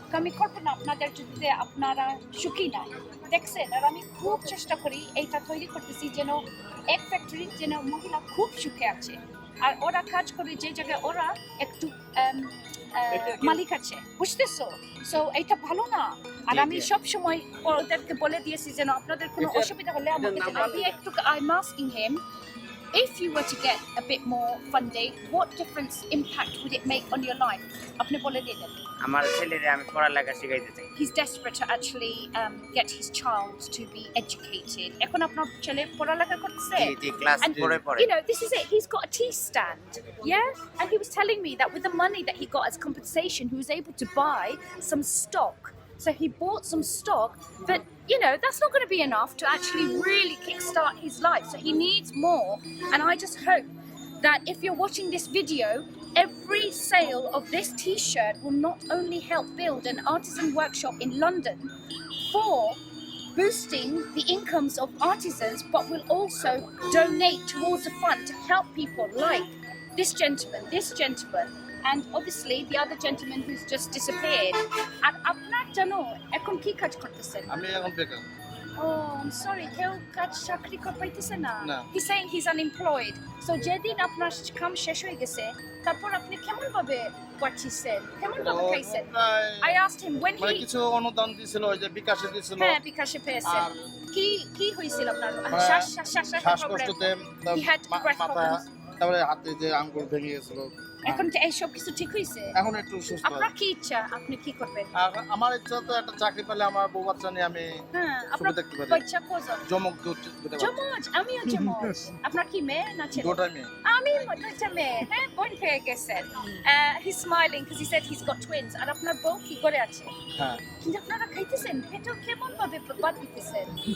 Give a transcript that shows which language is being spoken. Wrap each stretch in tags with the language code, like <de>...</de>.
<bn>আমি করবো না আপনাদের যদি আপনারা সুখী নাই, দেখছেন? আর আমি খুব চেষ্টা করি এইটা তৈরি করতেছি যেন এক ফ্যাক্টরি যেন মহিলা খুব সুখে আছে, আর ওরা কাজ করে যে জায়গায় ওরা একটু মালিক আছে, বুঝতেছো? সো এইটা ভালো না। আর আমি সব সময় ওদেরকে বলে দিয়েছি যেন আপনাদের কোনো অসুবিধা হলে আমাকে আমি একটু</bn> <en>I'm asking him, if you were to get a bit more funding, what difference impact would it make on your life?</en> <bn>আপনি বলে দিলেন। আমার ছেলেরে আমি পড়ালেখা শিখাইতে চাই।</bn> <en>He's desperate to actually get his child to be educated.</en> <bn>এখন আপনার ছেলে পড়ালেখা করতেছে? জি, ক্লাস 4 পড়ে।</bn> <en>You know, this is it. He's got a tea stand. Yeah? And he was telling me that with the money that he got as compensation, he was able to buy some stock. So he bought some stock, but you know, that's not going to be enough to actually really kickstart his life. So he needs more. And I just hope that if you're watching this video, every sale of this t-shirt will not only help build an artisan workshop in London for boosting the incomes of artisans, but will also donate towards a fund to help people like this gentleman, and obviously the other gentleman who's just disappeared.</en> <bn>And আপনার জানো এখন কি কাজ করতেছেন? আমি এখন বেকার।</bn> <en>Oh, I'm sorry,</en> <bn>কেউ কাজ চাকরি পাইতেছে না?</bn> <en>He's saying he's unemployed.</en> <bn>So যেদিন আপনার কাম শেষ হয়ে গেছে তারপর আপনি কেমন ভাবে বাঁচিয়েছেন, কেমন ভাবে খাইছেন?</bn> <en>I asked him when he</en> <bn>কিছু অনুদান দিছিল, ওই যে বিকাশে দিছিল। হ্যাঁ, বিকাশে পেয়েছেন। কি হয়েছিল আপনার? শ্বাসকষ্টতে মাথা, তারপরে হাতে যে আঙ্গুল ভেঙে গেছিল। এখন এইসব কিছু ঠিক হয়েছে? এখন একটু সুস্থ। আপনার কি ইচ্ছা, আপনি কি করবেন? আমার ইচ্ছা তো একটা চাকরি পেলে আমার বউ বাচ্চা নিয়ে আমি আপনার দেখতে পারি। বাচ্চা কজন? জমক জমজ, আমিও জমজ। আপনার কি মেয়ে না ছেলে? দুটোই মেয়ে। আমি দুইটা মেয়ে। হ্যাঁ, বোন পেয়ে গেছেন।</bn> <en>He's smiling because he said he's got twins.</en> <bn>আর আপনার বউ কি করে আছে? হ্যাঁ। কিন্তু আপনারা খাইতেছেন, এটা কেমন ভাবে বাদ দিতেছেন?</bn>